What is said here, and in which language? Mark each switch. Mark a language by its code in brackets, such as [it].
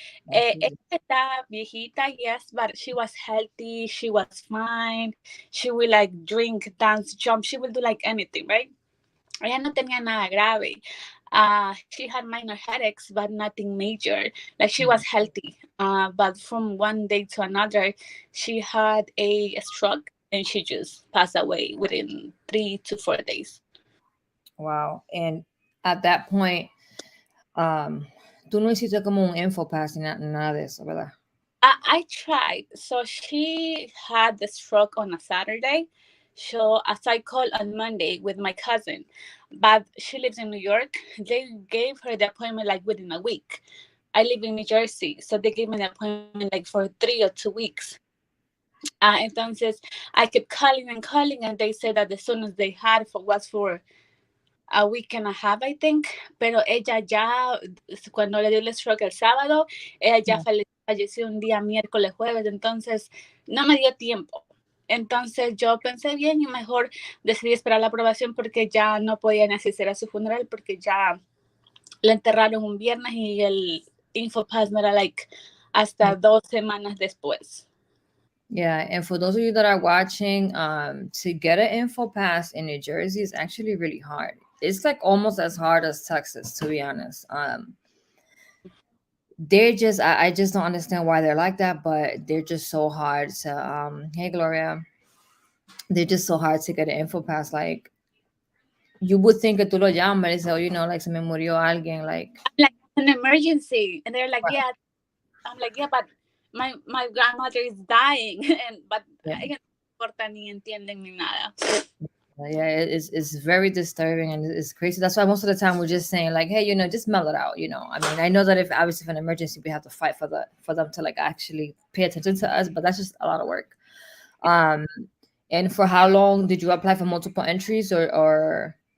[es] Ella está viejita, [en] yes, but she was healthy. She was fine. She will like drink, dance, jump. She will do like anything, right? [es] Ella no tenía nada grave. [en] She had minor headaches, but nothing major. Like she was healthy. But from one day to another, she had a stroke and she just passed away within 3 to 4 days. Wow. And at that point, [es] tú no hiciste como un info pass ni nada de eso, ¿verdad? [en] I tried. So she had the stroke on a Saturday. So as I called on Monday with my cousin, but she lives in New York. They gave her the appointment like within a week. I live in New Jersey, so they gave me the appointment like for 3 or 2 weeks. Entonces I kept calling and calling, and they said that the soonest they had was for a week and a half, I think. [es] Pero ella ya, cuando le dio el stroke el sábado, ella ya falleció un día miércoles, jueves, entonces no me dio tiempo. Entonces yo pensé bien y mejor decidí esperar la aprobación porque ya no podían asistir a su funeral porque ya la enterraron un viernes y el InfoPass no era like hasta 2 semanas después. [en] Yeah, and for those of you that are watching, to get an info pass in New Jersey is actually really hard. It's like almost as hard as Texas, to be honest. They're just I just don't understand why they're like that, but they're just so hard. So hey Gloria. they're just so hard to get an info pass. Like, you would think [es] que tú lo llamas, [en] or, you know, like, [es] se me murió alguien, [en] like. Like, an emergency. And they're like, yeah. I'm like, yeah, but my grandmother is dying. But Yeah. [es] no importa, ni entienden ni nada. [en] Yeah, it's very disturbing and it's crazy. That's why most of the time we're just saying, like, hey, you know, just mail it out. You know, I mean, I know that if obviously if an emergency, we have to fight for them to, like, actually pay attention to us, but that's just a lot of work. And for how long did you apply for multiple entries, or?